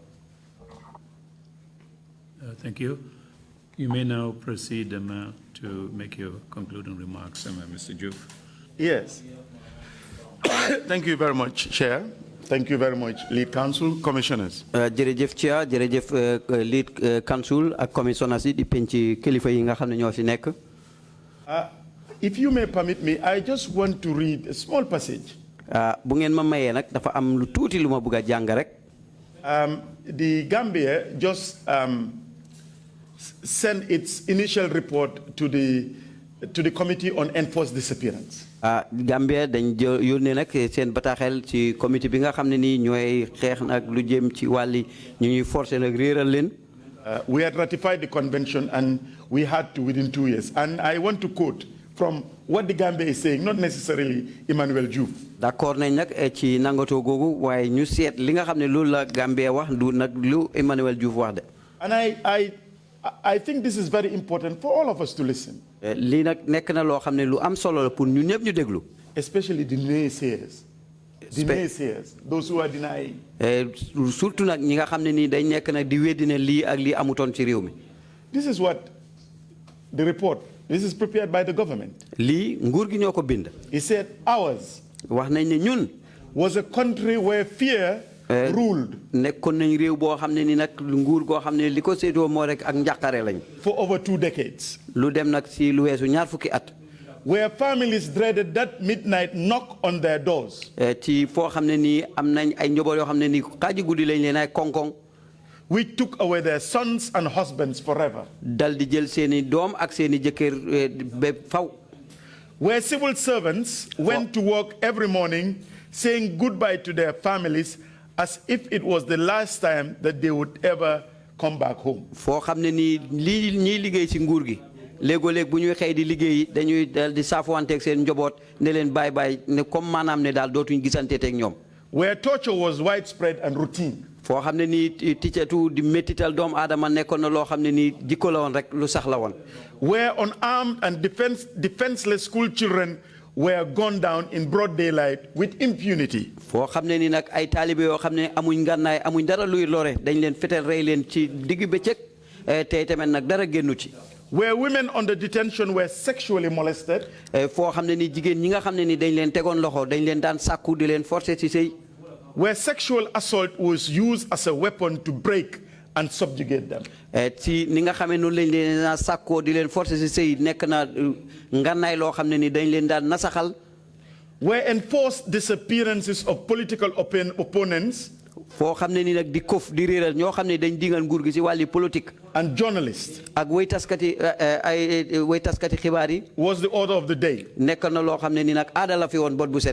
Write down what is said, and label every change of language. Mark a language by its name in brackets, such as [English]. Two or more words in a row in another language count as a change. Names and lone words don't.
[English] Thank you. You may now proceed to make your concluding remarks, Mr. Joof. Yes. Thank you very much, Chair. Thank you very much, Lead Council, Commissioners. [Wolof] Jërëjëf Chair, jërëjëf [English] Lead Council [Wolof] ak Commissioners yi di penci kilifa yi nga xam ne ñoo fi nekk. [English] If you may permit me, I just want to read a small passage. [Wolof] Bu ngeen ma mayee nag dafa am lu tuuti lu ma bëgg a jàng rek. [English] The Gambia just sent its initial report to the Committee on Enforced Disappearance. [Wolof] Gambia dañ yónnee nag seen bataaxel ci comité bi nga xam ne nii ñooy xeex nag lu jëm ci wàlli ñu ñuy forcer nag réeral leen. [English] We had ratified the convention and we had to within 2 years. And I want to quote from what the Gambia is saying, not necessarily Emmanuel Joof. [Wolof] D'accord nañ nag ci nangatoo googu waaye ñu seet li nga xam ne loolu la Gambia wax du nag lu Emmanuel Joof wax de. [English] And I think this is very important for all of us to listen. [Wolof] Lii nag nekk na loo xam ne lu am solo la pour ñun ñëpp ñu déglu. [English] Especially the naysayers. The naysayers, those who are denying. [Wolof] Surtout nag ñi nga xam ne nii dañ nekk nag di weddi ne lii ak lii amutoon ci réew mi. [English] This is what the report, this is prepared by the government. [Wolof] Lii nguur gi ñoo ko bind. [English] He said ours [Wolof] wax nañ ne ñun [English] was a country where fear ruled. [Wolof] Nekkoon nañ réew boo xam ne ni nag nguur goo xam ne li ko séddoo moo rek ak njàqare lañ. [English] For over 2 decades. [Wolof] Lu dem nag si lu weesu ñaar fukki at. [English] Where families dreaded that midnight knock on their doors. [Wolof] Ci foo xam ne nii am nañ ay njaboot yoo xam ne nii xaaji guddi lañ leen ay koŋ-koŋ. [English] We took away their sons and husbands forever. [Wolof] Dal di jël seeni doom ak seeni jëkkër ba faw. [English] Where civil servants went to work every morning saying goodbye to their families as if it was the last time that they would ever come back home. [Wolof] Foo xam ne nii lii ñiy liggéey ci nguur gi léegoo-léeg bu ñuy xëy di liggéey dañuy dal di saafuwanteeg seen njaboot ne leen bàyyi bàyyi ne comme maanaam ne daal dootuñ gisanteeg ñoom. [English] Where torture was widespread and routine. [Wolof] Foo xam ne nii ticcetu di méttital doomu aadama nekkoon na loo xam ne nii jikko la woon rek lu sax la woon. [English] Where unarmed and defenseless school children were gunned down in broad daylight with impunity. [Wolof] Foo xam ne ni nag ay taalibe yoo xam ne amuñ ngànnaay amuñ dara luy lore dañ leen fetel rey leen ci digg bëccëg tey tamit nag dara génnu ci. [English] where women under detention were sexually molested. [Wolof] Foo xam ne ni jigéen ñi nga xam ne ni dañ leen tegoon loxo dañ leen daan sàkku di leen forcer ci sëy. [English] Where sexual assault was used as a weapon to break and subjugate them. [Wolof] Ci ni nga xamee noonu lañ leen sàkkoo di leen forcer ci sëy nekk na ngànnaay loo xam ne ni dañ leen daan nasaxal. [English] Where enforced disappearances of political opponents. [Wolof] Foo xam ne ni nag di kof di réeral ñoo xam ne dañ dingal nguur gi ci wàlli politique. [English] And journalists. [Wolof] Ak way taskati xibaar yi. [English] Was the order of the day. [Wolof] Nekk na loo xam ne ni nag aada la fi woon bot bu set.